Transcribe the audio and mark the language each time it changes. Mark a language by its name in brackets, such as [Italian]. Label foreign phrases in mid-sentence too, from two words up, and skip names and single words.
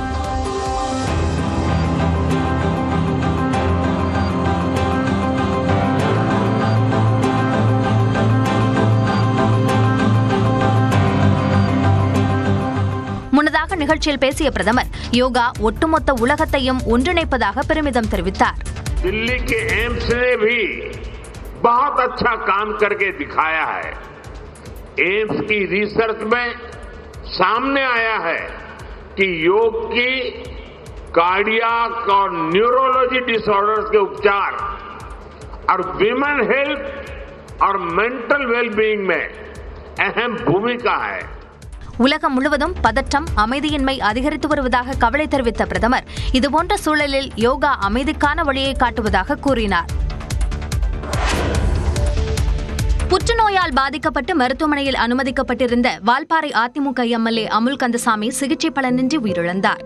[Tamil] முன்னதாக நிகழ்ச்சியில் பேசிய பிரதமர் யோகா ஒட்டுமொத்த உலகத்தையும் ஒன்றிணைப்பதாக பெருமிதம் தெரிவித்தார். [Hindi] दिल्ली के एम्स ने भी बहुत अच्छा काम करके दिखाया है. एम्स की रिसर्च में सामने आया है कि योग की कार्डियक और न्यूरोलॉजी डिसऑर्डर्स के उपचार और विमेन हेल्थ और मेंटल वेलबीइंग में अहम भूमिका है. [Tamil] உலகம் முழுவதும் பதற்றம், அமைதியின்மை அதிகரித்து வருவதாக கவலை தெரிவித்த பிரதமர் இதுபோன்ற சூழலில் யோகா அமைதிக்கான வழியை காட்டுவதாக கூறினார். புற்றுநோயால் பாதிக்கப்பட்டு மருத்துவமனையில் அனுமதிக்கப்பட்டிருந்த வால்பாறை அதிமுக எம்எல்ஏ அமுல் கந்தசாமி சிகிச்சை பலனின்றி உயிரிழந்தார்.